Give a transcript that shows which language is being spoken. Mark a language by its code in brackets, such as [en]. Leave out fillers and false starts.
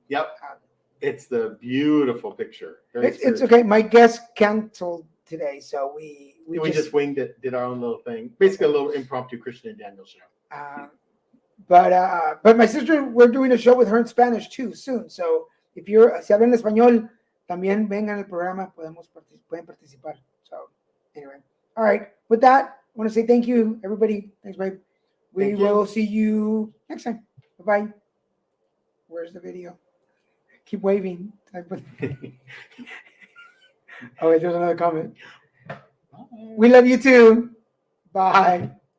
[en] Yep. It's the beautiful picture. it's okay. My guest canceled today, so we just winged it, did our own little thing. Basically, a little impromptu Christian and Daniel show. But my sister, we're doing a show with her in Spanish too soon. So if [es] si hablan español, también vengan al programa, pueden participar. [en] So anyway, all right. With that, I want to say thank you, everybody. Thanks, babe. We will see you next time. Bye-bye. Where's the video? Keep waving. Oh, wait, there's another comment. We love you too. Bye.